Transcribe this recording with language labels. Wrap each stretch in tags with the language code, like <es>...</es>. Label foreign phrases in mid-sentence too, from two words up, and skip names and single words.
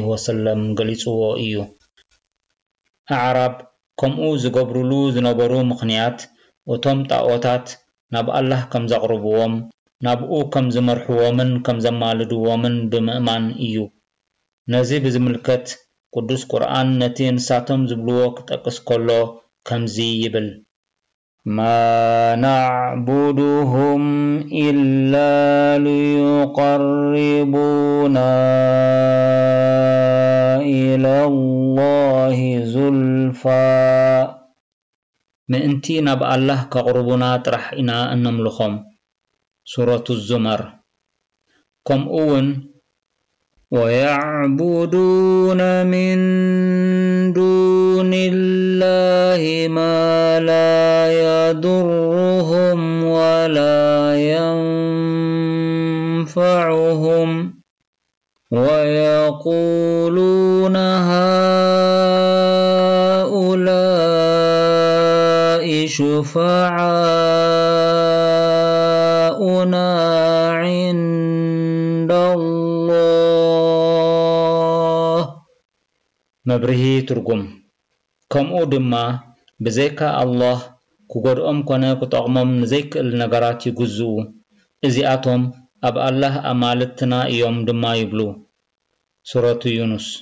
<ti>ወሰለም ገሊጽዎ እዩ ኣዕራብ ከምኡ ዝገብሩሉ ዝነበሩ ምኽንያት እቶም ጣዖታት ናብ አላህ ከም ዘቕርብዎም ናብኡ ከም ዝመርሕዎምን ከም ዘማልድዎምን ብምእማን እዩ ነዚ ብዝምልከት ቅዱስ ቁርአን ነቲ ንሳቶም ዝብልዎ ክጠቅስ ከሎ ከምዚ ይብል</ti> <ar>ما نعبدهم إلا ليقربونا إلى الله زلفى</ar> <ti>ምእንቲ ናብ አላህ ከቕርቡና ጥራሕ ኢና እነምልኾም</ti> <ar>سورة الزمر</ar> <ti>ከምኡውን</ti> <ar>ويعبدون من دون الله ما لا يضرهم ولا ينفعهم ويقولون هؤلاء شفعاؤنا عند الله</ar> <ti>መብርሂ ትርጉም ከምኡ ድማ ብዘይካ አላህ ክጎድኦም ኮነ ክጠቕሞም ንዘይክእል ነገራት ይግዝኡ እዚኣቶም ኣብ አላህ ኣማልክትና እዮም ድማ ይብሉ ሱረቱ ዩኑስ</ti>